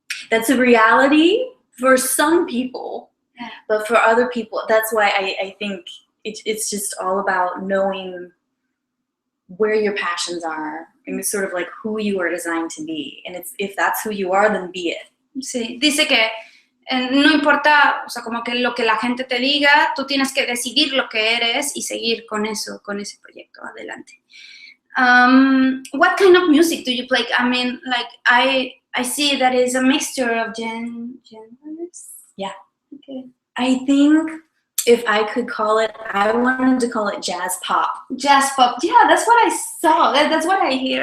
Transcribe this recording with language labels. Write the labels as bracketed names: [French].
[English] That's a reality for some people, but for other people, that's why I think it's just all about knowing where your passions are and sort of like who you are designed to be. And if that's who you are, then be it. [Spanish] Sí, dice que no importa, o sea, como que lo que la gente te diga, tú tienes que decidir lo que eres y seguir con eso, con ese proyecto adelante. [English] What kind of music do you play? I mean, like I see that it's a mixture of genres. Yeah. Okay. I think if I could call it, I wanted to call it jazz pop. Jazz pop. Yeah, that's what I saw. That's what I hear.